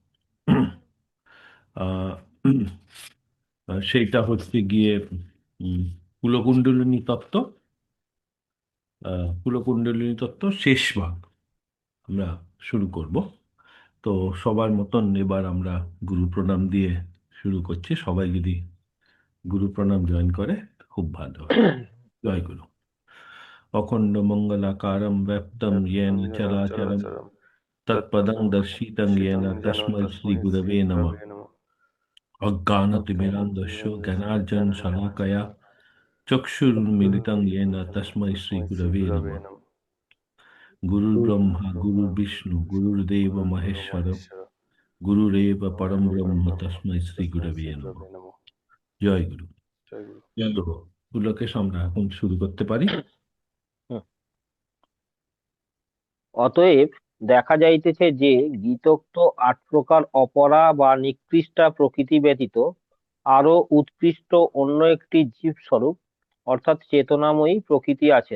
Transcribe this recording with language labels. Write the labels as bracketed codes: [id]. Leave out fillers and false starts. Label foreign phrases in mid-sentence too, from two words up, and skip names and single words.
[bn] আহ, সেইটা হচ্ছে গিয়ে উম, কুলকুণ্ডলিনী তত্ত্ব, কুলকুণ্ডলিনী তত্ত্ব শেষ ভাগ আমরা শুরু করব। তো সবার মতন এবার আমরা গুরু প্রণাম দিয়ে শুরু করছি। সবাই যদি গুরু প্রণাম জয়েন করে খুব ভালো হয়। জয় গুরু। [sa] অখণ্ড মঙ্গলাকারম ব্যাপ্তম येन চরাচরম চরাচরম তৎপদং তৎপদং দর্শিতং येन দর্শিতং যেন তস্मै শ্রী তস্मै শ্রী গুরবে নমঃ। গুরবে নমঃ। অজ্ঞানতিমিরান্ধস্য অজ্ঞানতিমিরন্দস্য জ্ঞানার্জন শলাকয়া জ্ঞানার্জনশলাকয়া চক্ষুর্মিলিतं येन চক্ষুর্মিলিतं येन তস্मै শ্রী তস্मै শ্রী গুরবে গুরবে নমঃ। নমঃ। গুরুর ব্রহ্মা গুরুর্ব্রহ্মা গুরুর বিষ্ণু গুরুর্বিষ্ণু গুরুর্দেব গুরুর্দেব মহেশ্বর মহেশ্বর গুরুরেব পরম গুরুরেব ব্রহ্ম পরব্রহ্ম তস্मै শ্রী তস্मै গুরবে শ্রী নমঃ। গুরবে নমঃ। [bn] জয় গুরু। জয় গুরু। তো পুলকেশ আমরা এখন শুরু করতে পারি। হুম। অতএব দেখা যাইতেছে যে গীতোক্ত ৮ প্রকার অপরা বা নিকৃষ্টা প্রকৃতি ব্যতীত আরো উৎকৃষ্ট অন্য একটি জীবস্বরূপ অর্থাৎ চেতনাময়ী প্রকৃতি আছেন।